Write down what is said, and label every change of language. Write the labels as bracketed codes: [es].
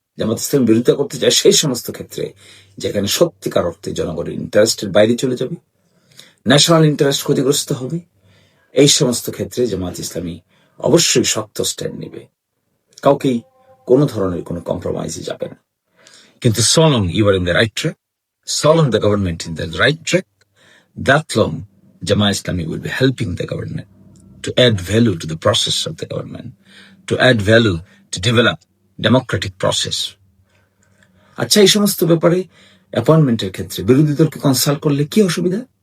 [bn] জামাত ইসলামী বিরোধিতা করতে চায় সেই সমস্ত ক্ষেত্রে যেখানে সত্যিকার অর্থে জনগণের ইন্টারেস্টের বাইরে চলে যাবে, ন্যাশনাল ইন্টারেস্ট ক্ষতিগ্রস্ত হবে। এই সমস্ত ক্ষেত্রে জামাত ইসলামী অবশ্যই শক্ত স্ট্যান্ড নেবে, কাউকেই কোনো ধরনের কোনো কম্প্রোমাইজে যাবে না। [en] কিন্তু so long you are in the right track, so long the government is in the right track, that long Jamaat Islami will be helping the government to add value to the process of the government, to add value to develop democratic process. [bn] আচ্ছা, এই সমস্ত ব্যাপারে অ্যাপয়েন্টমেন্টের ক্ষেত্রে বিরোধী দলকে consult করলে কি অসুবিধা?